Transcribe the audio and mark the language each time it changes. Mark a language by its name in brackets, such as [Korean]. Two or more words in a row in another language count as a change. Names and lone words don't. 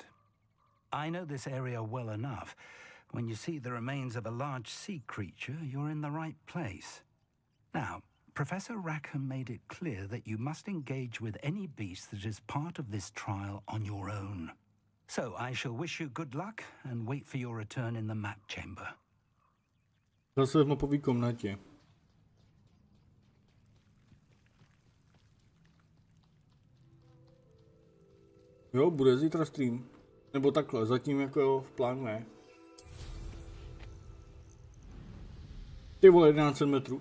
[English] I know this area well enough. When you see the remains of a large sea creature, you're in the right place. Now, Professor Rackham made it clear that you must engage with any beast that is part of this trial on your own. So I shall wish you good luck and wait for your return in the map chamber. [Czech] Zase v mapové komnatě. Jo, bude zítra stream. Nebo takhle, zatím jako jo, v plánu je. Ty vole, 11 metrů.